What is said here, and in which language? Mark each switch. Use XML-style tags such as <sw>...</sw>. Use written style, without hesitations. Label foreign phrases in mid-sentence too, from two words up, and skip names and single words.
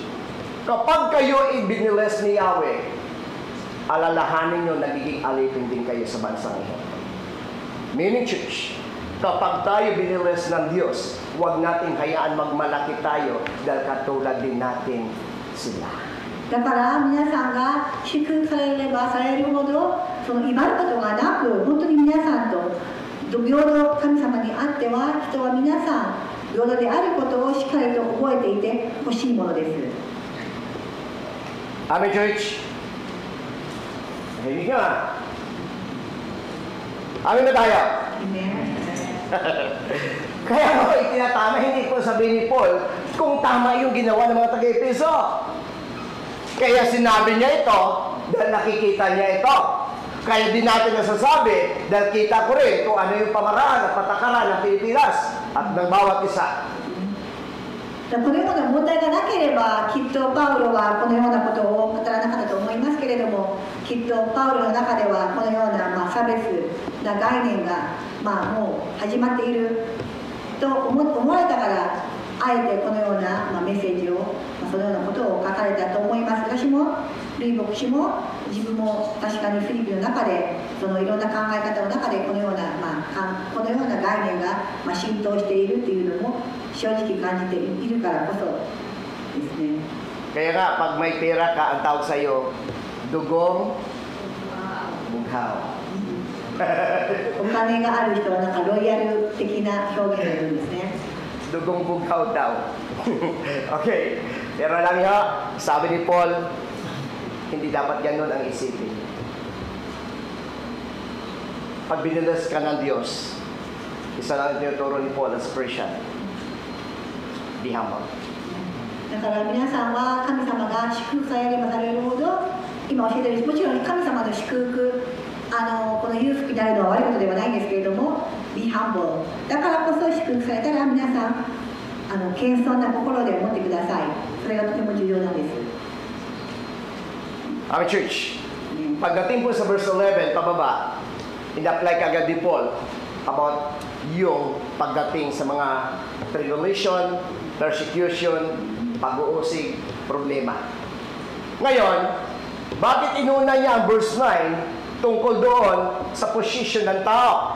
<tl>Kapag kayo ibinilis ni Yahweh, alalahanin nyo, nagiging alipin din kayo sa bansang ito.</tl> <en>Meaning church,</en> <tl>kapag tayo binilis ng Diyos, huwag nating hayaan magmalaki tayo dahil katulad din natin sila.</tl> <ja>だから皆さんが祝福されればされるほど、その威張ることがなく、本当に皆さんと平等、神様にあっては人は皆さん平等であることをしっかりと覚えていてほしいものです。</ja> <en>Amen, church?</en> <tl>Hindi nga. Amin na tayo. Kaya ako itinatama, hindi ko sabihin ni Paul kung tama yung ginawa ng mga taga-Efeso. Kaya sinabi niya ito dahil nakikita niya ito. Kaya din natin nasasabi dahil kita ko rin kung ano yung pamaraan at patakaran ng Pilipinas at ng bawat isa.</tl> <ja>このような問題がなければきっとパウロはこのようなことを語らなかったと思いますけれども、きっとパウロの中ではこのような、差別な概念が、もう始まっていると思われたから、あえてこのような、メッセージを、そのようなことを書かれたと思います。私もルイ牧師も自分も確かにフィリピンの中でそのいろんな考え方の中でこのような、このような概念が、浸透しているというのも正直感じているからこそですね。</ja> <tl>Kaya nga, pag may pera ka, ang tawag sa'yo, dugong bughaw.</tl> <ja>お金がある人はなんかロイヤル的な表現を言うんですね。</ja> <tl>Dugong bughaw daw. Okay. Pero lang yun, sabi ni Paul, hindi dapat ganun ang isipin. Pag binilas ka ng Diyos, isa lang ang tinuturo ni Paul</tl> <en>as Christian. Be humble.</en> <ja>だから皆さんは神様が祝福されればされるほど、今教えてる、もちろん神様の祝福、この裕福になるのは悪いことではないんですけれども、</ja> <en>be humble。</en> <ja>だからこそ祝福されたら皆さん、謙遜な心で持ってください。それがとても重要なんです。</ja> <en>Our church,</en> <tl>pagdating po sa verse 11, pababa, in-apply kagad ni Paul about yung pagdating sa mga tribulation, persecution, pag-uusig, problema. Ngayon, Bakit inuna niya ang verse 9 tungkol doon sa position ng tao?</tl>